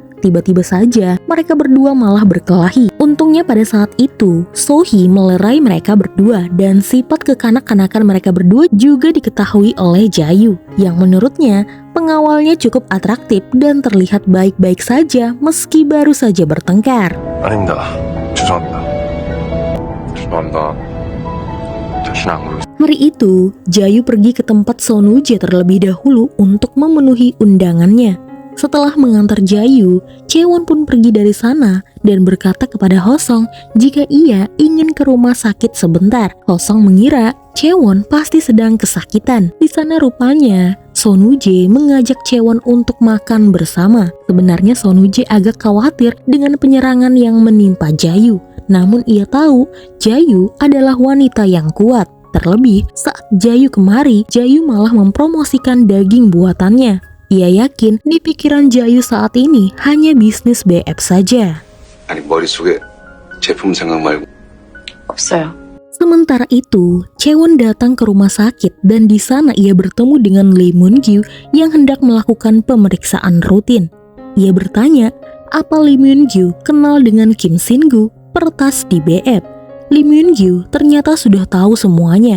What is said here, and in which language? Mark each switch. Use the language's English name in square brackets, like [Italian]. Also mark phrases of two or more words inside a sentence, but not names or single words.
[Indonesian] Tiba-tiba saja, mereka berdua malah berkelahi. Untungnya pada saat itu, Sohee melerai mereka berdua dan sifat kekanak-kanakan mereka berdua juga diketahui oleh Jayu, yang menurutnya pengawalnya cukup atraktif dan terlihat baik-baik saja meski baru saja bertengkar. [Korean] 아닙니다. 죄송합니다. 죄송합니다. 다시는 안 그러겠습니다. [Indonesian] Hari itu, Jayu pergi ke tempat Sonuje terlebih dahulu untuk memenuhi undangannya. Setelah mengantar Jayu, Chaewon pun pergi dari sana dan berkata kepada Hosong jika ia ingin ke rumah sakit sebentar. Hosong mengira Chaewon pasti sedang kesakitan. Di sana rupanya Sonuje mengajak Chaewon untuk makan bersama. Sebenarnya Sonuje agak khawatir dengan penyerangan yang menimpa Jayu. Namun ia tahu Jayu adalah wanita yang kuat. Terlebih saat Jayu kemari, Jayu malah mempromosikan daging buatannya. Ia yakin di pikiran Jayu saat ini hanya bisnis BF saja. [Korean] 아니 머릿속에 제품 생각 말고 없어요. [Indonesian] Sementara itu, Chaewon datang ke rumah sakit dan di sana ia bertemu dengan Lee Moon-gyu yang hendak melakukan pemeriksaan rutin. Ia bertanya, apa Lee Moon-gyu kenal dengan Kim Sin-gu, peretas di BF? Lee Moon-gyu ternyata sudah tahu semuanya.